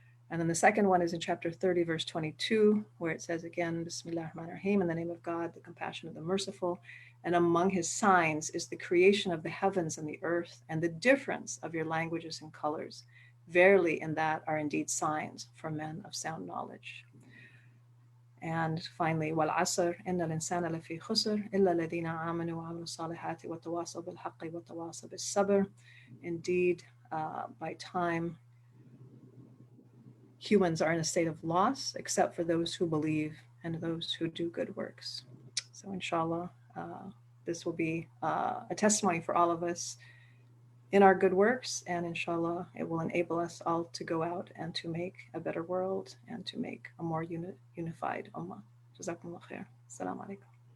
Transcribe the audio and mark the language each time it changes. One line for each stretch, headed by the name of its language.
English: And then the second one is in chapter 30, verse 22, where it says again, Bismillah ar-Rahman ar-Rahim, in the name of God, the compassionate, the merciful. And among his signs is the creation of the heavens and the earth, and the difference of your languages and colors. Verily, in that are indeed signs for men of sound knowledge. And finally,
Arabic: وَالْعَصْرِ إِنَّ الْإِنسَانَ لَفِي خُسْرٍ إِلَّا الَّذِينَ آمَنُوا وَعَمِلُوا الصَّالِحَاتِ وَتَوَاصَوْا بِالْحَقِّ وَتَوَاصَوْا بِالصَّبْرِ.
English: Indeed, by time, humans are in a state of loss, except for those who believe and those who do good works. So inshallah, this will be a testimony for all of us in our good works, and inshallah, it will enable us all to go out and to make a better world and to make a more unified ummah. Jazakumullah khair. Assalamu alaikum.